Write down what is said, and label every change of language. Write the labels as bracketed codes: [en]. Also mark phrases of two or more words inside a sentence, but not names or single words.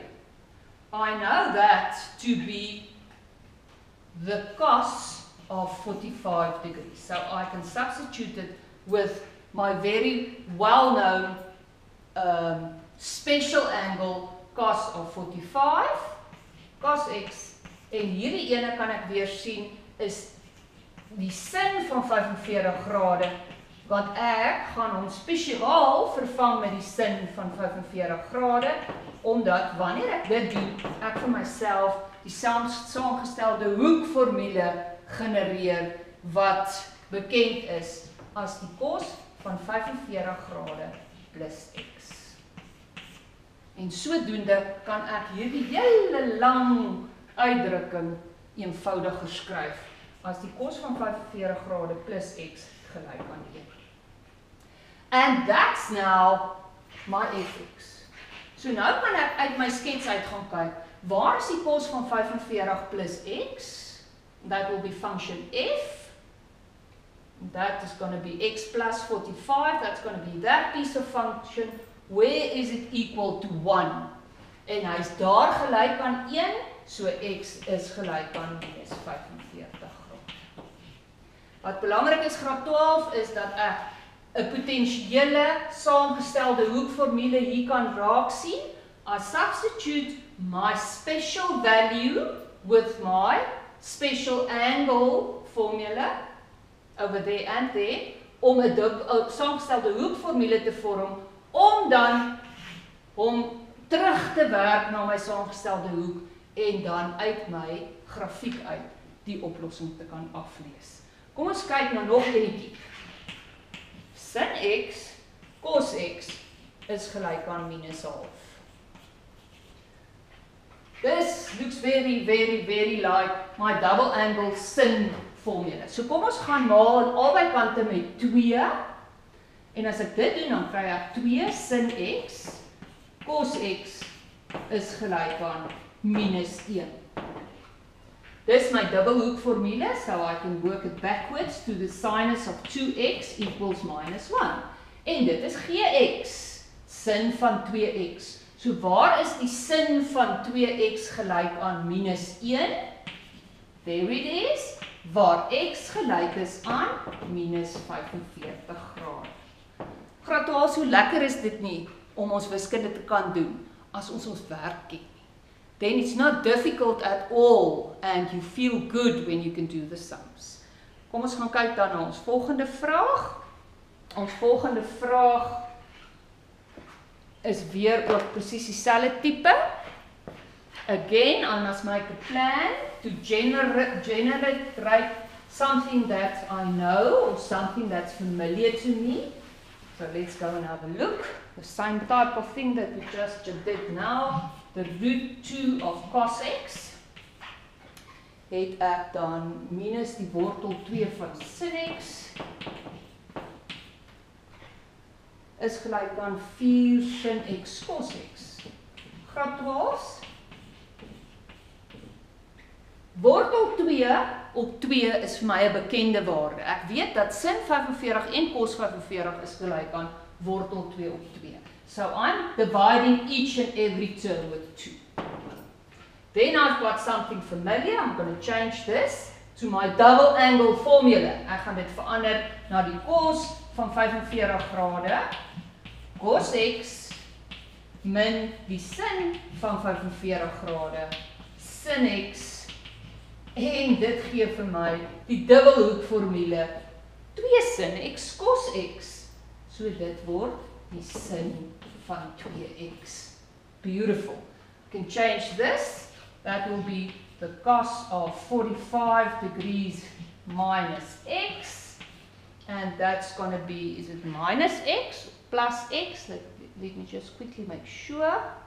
[en] I know that to be the cos of 45 degrees. So I can substitute it with my very well-known special angle cos of 45, cos x, [af] en hierdie ene kan ek weer sien is die sin van 45 grade, want ek gaan hom spesiaal vervang met die sin van 45 grade, omdat wanneer ek dit doen, ek vir myself die saamgestelde hoekformule genereer wat bekend is as die cos van 45 grade plus x. En sodoende kan ek hierdie hele lang uitdrukking eenvoudiger skryf as die cos van 45 grade plus x gelyk aan 1. [en] And that's now my fx. [af] So nou kan ek uit my skets uit gaan kyk, waar is die cos van 45 plus x? [en] That will be function f. That is going to be x plus 45. That's going to be that piece of function. Where is it equal to 1? [af] En hy is daar gelyk aan 1, so x is gelyk aan minus 45 grade. Wat belangrik is, graad 12, is dat ek 'n potensiële saamgestelde hoekformule hier kan raak sien. [en] I substitute my special value with my special angle formula over there and there, [af] om 'n saamgestelde hoekformule te vorm, om dan hom terug te werk na my saamgestelde hoek en dan uit my grafiek uit die oplossing te kan aflees. Kom ons kyk na nog enetjie. Sin x cos x is gelyk aan minus half. [en] This looks very, very, very like my double angle sin formula. [af] So kom ons gaan maal aan albei kante met 2. En as ek dit doen, dan kry ek 2 sin x cos x is gelyk aan minus 1. Dis my dubbelhoek formule, [en] so I can work it backwards to the sinus of 2x equals minus 1. [af] En dit is gx, sin van 2x. So waar is die sin van 2x gelyk aan minus 1? [en] There it is, [af] waar x gelyk is aan minus 45 grade. Graad 12, so lekker is dit nie om ons wiskunde te kan doen as ons werk ken nie. [en] Then it's not difficult at all and you feel good when you can do the sums. [af] Kom ons gaan kyk dan na ons volgende vraag. Ons volgende vraag is weer ook presies dieselfde tipe. [en] Again, I must make a plan to generate something that I know or something that's familiar to me. So let's go and have a look. The same type of thing that we just did now. The root 2 of cos x. [af] Het ek dan minus die wortel 2 van sin x. Is gelyk aan 4 sin x cos x. Graad 12. Wortel 2 op 2 is vir my 'n bekende waarde. Ek weet dat sin 45 en cos 45 is gelyk aan wortel 2 op 2. [en] So I'm dividing each and every term with 2. Then I've got something familiar. I'm going to change this to my double angle formula. [af] Ek gaan dit verander na die cos van 45 grade. Cos x min die sin van 45 grade. Sin x. En dit gee vir my die dubbelhoek formule 2 sin x cos x. So dit word die sin van 2x. [en] Beautiful. You can change this. That will be the cos of 45 degrees minus x. And that's going to be, is it minus x, plus x? Let me just quickly make sure.